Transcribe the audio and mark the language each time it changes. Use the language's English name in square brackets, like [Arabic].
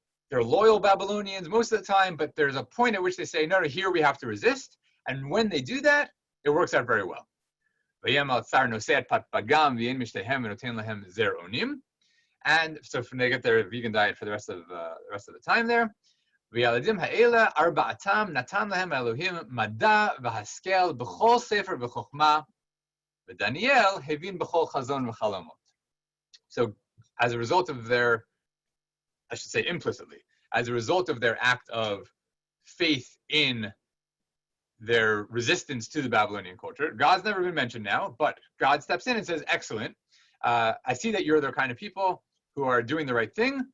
[English] They're loyal Babylonians most of the time, but there's a point at which they say, no, here we have to resist. And when they do that, it works out very well. And so they get their vegan diet for the rest of the time there. [Hebrew] וילדים האלה ארבעתם נתן להם אלוהים מדע והשכל בכל ספר וחוכמה, ודניאל הבין בכל חזון וחלומות. [English] So, as a result of their, I should say implicitly, as a result of their act of faith in their resistance to the Babylonian culture, God's never been mentioned now, but God steps in and says, excellent, I see that you're the kind of people who are doing the right thing.